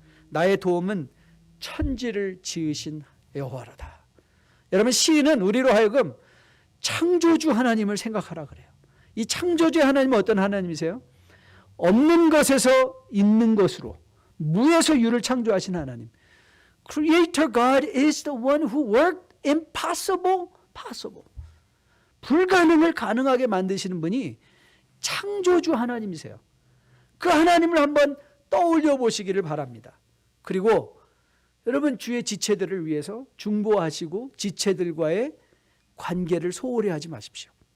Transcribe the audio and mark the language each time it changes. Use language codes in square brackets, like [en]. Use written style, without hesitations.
[ko] 나의 도움은 천지를 지으신 여호와로다. 여러분, 시인은 우리로 하여금 창조주 하나님을 생각하라 그래요. 이 창조주 하나님은 어떤 하나님이세요? 없는 것에서 있는 것으로, 무에서 유를 창조하신 하나님. [en] Creator God is the one who worked impossible possible. [ko] 불가능을 가능하게 만드시는 분이 창조주 하나님이세요. 그 하나님을 한번 떠올려 보시기를 바랍니다. 그리고 여러분, 주의 지체들을 위해서 중보하시고 지체들과의 관계를 소홀히 하지 마십시오.